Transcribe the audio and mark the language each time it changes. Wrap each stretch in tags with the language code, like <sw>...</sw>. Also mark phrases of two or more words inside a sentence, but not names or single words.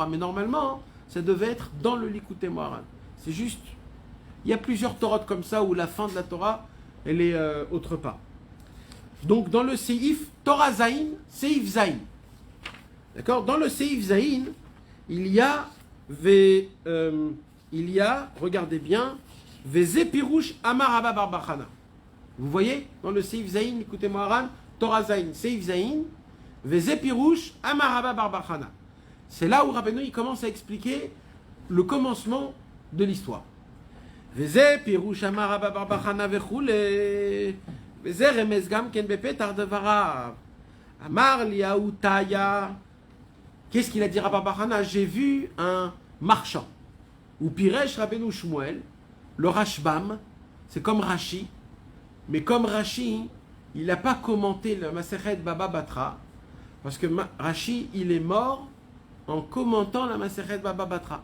<fr>Mais normalement, ça devait être dans le Likutei Moharan. C'est juste, il y a plusieurs Torahs comme ça où la fin de la Torah, elle est autre part. Donc dans le Seif, Torah Zain, Seif Zain. D'accord? Dans le Seif Zain, il y a, regardez bien,</fr> <he>וזה פירוש אמר רבה בר בר חנה.</he> <fr>Vous voyez? Dans le Seif Zain, écoutez Moharan, Torah Zain, Seif Zain,</fr> <he>וזה פירוש אמר רבה בר בר חנה.</he> <fr>C'est là où Rabbeinu il commence à expliquer le commencement de l'histoire.</fr> <he>וזה פירוש אמר רבה בר בר חנה וכולי. וזה רמז גם כן בפתח דבריו.</he> <arc>אמר לי ההוא טייעא.</arc> <fr>Qu'est-ce qu'il a dit Rabba bar Chana? J'ai vu un marchand.</fr> <he>ופירש רבינו שמואל,</he> <fr>le Rashbam, c'est comme Rashi, mais comme Rashi, il n'a pas commenté le Masechet Baba Batra, parce que Rashi, il est mort en commentant la Masechet Baba Batra.</fr>